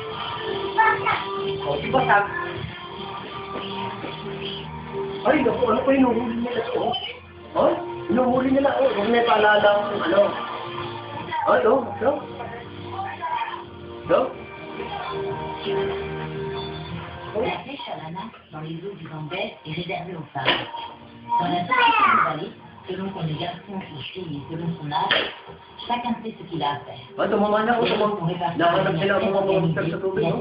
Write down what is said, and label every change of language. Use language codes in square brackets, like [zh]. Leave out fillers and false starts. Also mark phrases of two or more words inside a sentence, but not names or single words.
[tl] O, di batas. Ay, naku, ano pa inuhuli nila ito? Ay, inuhuli nila, huwag may paalalang, ano. Ay, no. [fr] La pêche à la nappe dans les eaux du Gambès est réservée aux femmes. Dans la société nouvalée, selon qu'on est garçon ou fille et selon son âge, chacun sait ce qu'il a à faire. [tl] Ay, tumama na ako, [fr] Les rôles sont répartis de [tl] nahanap [fr] manière [tl] sila [fr] très [tl] ang mga monster [fr] organisée [tl] sa tubig, [fr] et [tl] no?